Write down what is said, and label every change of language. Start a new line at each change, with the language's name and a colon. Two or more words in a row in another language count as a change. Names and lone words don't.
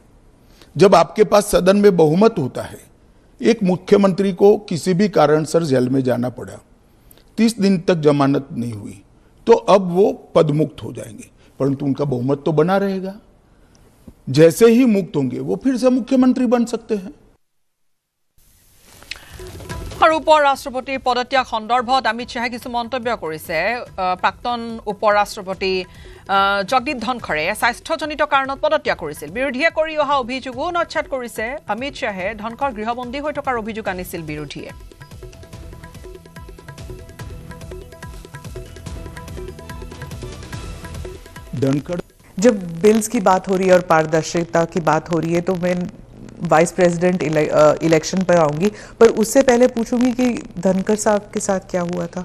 Hindi: जब आपके पास सदन में बहुमत होता है, एक मुख्यमंत्री को किसी भी कारणसर जेल में जाना पड़ा, 30 दिन तक जमानत नहीं हुई, तो अब वो पदमुक्त हो जाएंगे, परंतु उनका बहुमत तो बना रहेगा। जैसे ही मुक्त होंगे वो फिर से मुख्यमंत्री बन सकते हैं।
Assamese: আৰু উপৰাষ্ট্ৰপতি পদত্যাগ সন্দৰ্ভত অমিত শাহে কিছু মন্তব্য কৰিছে। প্ৰাক্তন উপৰাষ্ট্ৰপতি জগদীপ ধনখৰে স্বাস্থ্যজনিত কাৰণত পদত্যাগ কৰিছিল। বিৰোধীয়ে কৰি অহা অভিযোগো নচ্ছাত কৰিছে। अमित शाहे धनखर गृहबন্দী হৈ থকাৰ অভিযোগ আনিছিল বিৰোধীয়ে।
Hindi: धनखड़, जब बिल्स की बात हो रही है और पारदर्शिता की बात हो रही है तो मैं
English: vice president election
Hindi: पर आऊंगी, पर उससे पहले पूछूंगी कि धनखड़ साहब के साथ क्या हुआ था?